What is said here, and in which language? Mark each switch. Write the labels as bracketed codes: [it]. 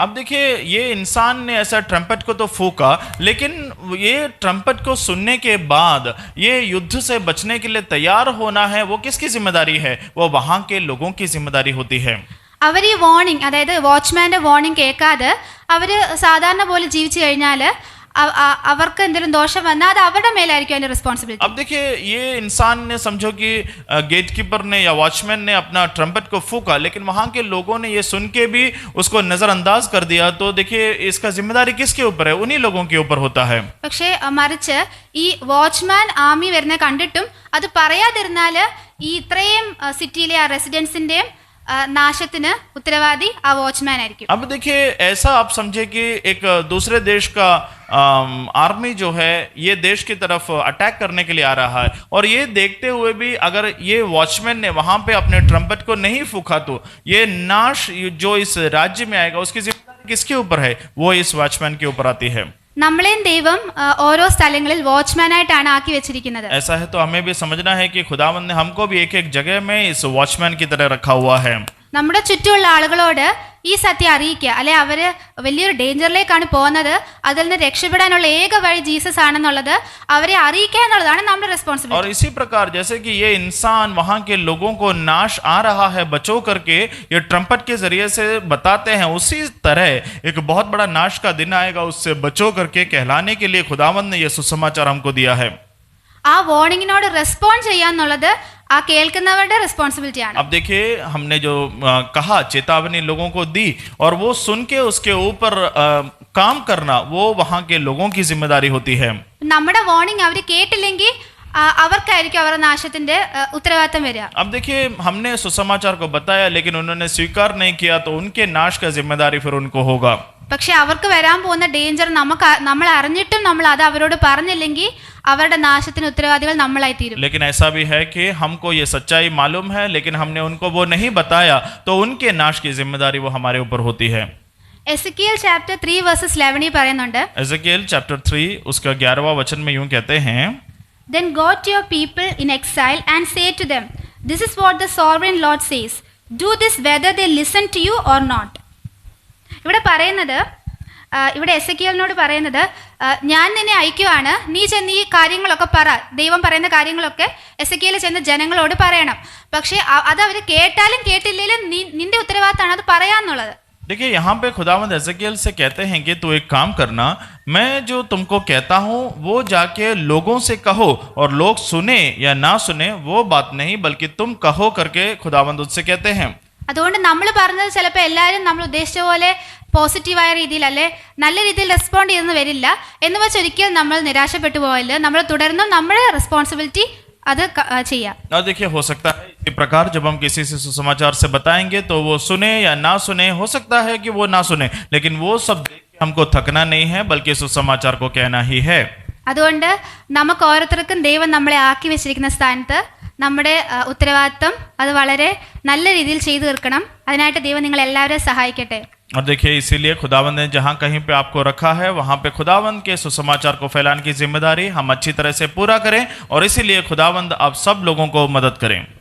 [hi] अब देखिए, ये इंसान ने ऐसा ट्रम्पट को तो फूका, लेकिन ये ट्रम्पट को सुनने के बाद ये युद्ध से बचने के लिए तैयार होना है, वो किसकी जिम्मेदारी है? वो वहाँ के लोगों की जिम्मेदारी होती है. [ml] അവർ ഈ വാർണിംഗ്, അതായത് വാച്ച്മാൻ്റെ വാർണിംഗ് കേൾക്കാതെ അവർ സാധാരണ പോലെ ജീവിച്ചു കഴിഞ്ഞാൽ അവർക്ക് എന്തെങ്കിലും ദോഷം വന്നാൽ അത് അവരുടെ മേലായിരിക്കും അതിന്റെ റെസ്പോൺസിബിലിറ്റി. [hi] अब देखिए ये इंसान ने समझो कि गेटकीपर ने या वॉचमैन ने अपना ट्रम्पेट को फूका, लेकिन वहां के लोगों ने ये सुन के भी उसको नजरअंदाज कर दिया, तो देखिए इसका जिम्मेदारी किसके ऊपर है? उन्हीं लोगों के ऊपर होता है. [ml] പക്ഷേ മറിച്ച് ഈ വാച്ച്മാൻ ആർമി വരുന്ന കണ്ടിട്ടും അത് പറയാതിരുന്നാൽ ഈ ഇത്രയും സിറ്റിയിലെ ആ റെസിഡൻസിന്റെയും नाशത്തിന് ഉത്തരവാദി ആ വാച്ച്മാൻ ആയിരിക്കും. [hi] अब देखिए ऐसा आप समझे कि एक दूसरे देश का आर्मी जो है ये देश की तरफ अटैक करने के लिए आ रहा है, और ये देखते हुए भी अगर ये वॉचमैन ने वहां पे अपने ट्रम्पेट को नहीं फूका तो ये नाश जो इस राज्य में आएगा उसकी जिम्मेदारी किसके ऊपर है? वो इस वॉचमैन के ऊपर आती है. [ml] നമ്മളെയും ദൈവം ഓരോ സ്ഥലങ്ങളിൽ വാച്ച്മാനായിട്ടാണ് ആക്കി വെച്ചിരിക്കുന്നത്. [hi] ऐसा है तो हमें भी समझना है कि खुदावंद ने हमको भी एक एक जगह में इस वॉचमैन की तरह रखा हुआ है. [ml] നമ്മുടെ ചുറ്റുമുള്ള ആളുകളോട് ഈ സത്യം അറിയിക്കുക, അല്ലെ അവര് വലിയൊരു ഡേഞ്ചറിലേക്കാണ് പോകുന്നത്, അതിൽ നിന്ന് രക്ഷപ്പെടാനുള്ള ഏക വഴി ജീസസ് ആണെന്നുള്ളത് അവരെ അറിയിക്കുക എന്നുള്ളതാണ് നമ്മുടെ റെസ്പോൺസിബിലിറ്റി. [hi] और इसी प्रकार जैसे कि ये इंसान वहां के लोगों को नाश आ रहा है बचो करके ये ट्रम्पेट के जरिए से बताते हैं, उसी तरह एक बहुत बड़ा नाश का दिन आएगा, उससे बचो करके कहलाने के लिए खुदावंद ने ये सुसमाचार हमको दिया है. [ml] ആ വാർണിങ്ങിനോട് റെസ്പോണ്ട് ചെയ്യാന്നുള്ളത് ആ കേൾക്കുന്നവരുടെ റെസ്പോൺസിബിലിറ്റിയാണ്. [hi] अब देखिए हमने जो कहा चेतावनी लोगों को दी और वो सुन के उसके ऊपर काम करना वो वहां के लोगों की जिम्मेदारी होती है. [ml] നമ്മുടെ വാർണിംഗ് അവർ കേട്ടില്ലെങ്കിൽ അവർക്കായിരിക്കും അവരുടെ നാശത്തിന്റെ ഉത്തരവാദിത്തം വരിക. [hi] अब देखिए हमने सुसमाचार को बताया लेकिन उन्होंने स्वीकार नहीं किया तो उनके नाश का जिम्मेदारी फिर उनको होगा. [ml] പക്ഷെ അവർക്ക് വരാൻ പോകുന്ന ഡേഞ്ചർ നമ്മൾ അറിഞ്ഞിട്ടും നമ്മൾ അത് അവരോട് പറഞ്ഞില്ലെങ്കിൽ അവരുടെ നാശത്തിന് ഉത്തരവാദികൾ നമ്മളായി തീരും. [hi] लेकिन ऐसा भी है कि हमको ये सच्चाई मालूम है लेकिन हमने उनको वो नहीं बताया तो उनके नाश की जिम्मेदारी वो हमारे ऊपर होती है. [ml] എസെക്കിയേൽ ചാപ്റ്റർ 3 വേഴ്സസ് 11 പറയുന്നുണ്ട്, [hi] एजेकिएल चैप्टर 3 उसका 11वां वचन में यूं कहते हैं, [en] Then go to your people in exile and say to them, this is what the sovereign Lord says, do this whether they listen to you or not. [ml] ഇവിടെ പറയുന്നത്, ഇവിടെ എസെക്കിയേലിനോട് പറയുന്നത്, ഞാൻ നിന്നെ അയക്കുവാണ്, നീ ചെന്ന് ഈ കാര്യങ്ങളൊക്കെ പറ, ദൈവം പറയുന്ന കാര്യങ്ങളൊക്കെ എസെക്കിയേൽ ചെന്ന് ജനങ്ങളോട് പറയണം. പക്ഷേ അത് അവർ കേട്ടാലും കേട്ടില്ലെങ്കിലും നിന്റെ ഉത്തരവാദിത്തമാണ് അത് പറയാന്നുള്ളത്. [hi] देखिए यहाँ पे खुदावंद एजेकिएल से कहते हैं कि तू एक काम करना, मैं जो तुमको कहता हूँ वो जाके लोगों से कहो, और लोग सुने या ना सुने वो बात नहीं बल्कि तुम कहो करके खुदावंद उससे कहते हैं. [ml] അതുകൊണ്ട് നമ്മൾ പറഞ്ഞത് ചിലപ്പോൾ എല്ലാവരും നമ്മൾ ഉദ്ദേശിച്ച പോലെ പോസിറ്റീവായ രീതിയിൽ അല്ലെ നല്ല രീതിയിൽ റെസ്പോണ്ട് ചെയ്തെന്ന് വരില്ല. എന്ന് വെച്ച് ഒരിക്കലും നമ്മൾ നിരാശപ്പെട്ടു പോയില്ല. നമ്മൾ തുടർന്നും നമ്മുടെ റെസ്പോൺസിബിലിറ്റി അത് ചെയ്യാം. [hi] और देखिए हो सकता है इसी प्रकार जब हम किसी से सुसमाचार से बताएंगे तो वो सुने या ना सुने, हो सकता है कि वो ना सुने, लेकिन वो सब देख के हमको थकना नहीं है बल्कि सुसमाचार को कहना ही है. [ml] അതുകൊണ്ട് നമുക്ക് ഓരോരുത്തർക്കും ദൈവം നമ്മളെ ആക്കി വെച്ചിരിക്കുന്ന സ്ഥാനത്ത് നമ്മുടെ ഉത്തരവാദിത്തം അത് വളരെ നല്ല രീതിയിൽ ചെയ്തു തീർക്കണം. അതിനായിട്ട് ദൈവം നിങ്ങൾ എല്ലാവരെയും സഹായിക്കട്ടെ. [hi] और देखिए इसीलिए खुदावंद ने जहाँ कहीं पे आपको रखा है वहाँ पे खुदावंद के सुसमाचार को फैलाने की जिम्मेदारी हम अच्छी तरह से पूरा करें, और इसीलिए खुदावंद आप सब लोगों को मदद करें.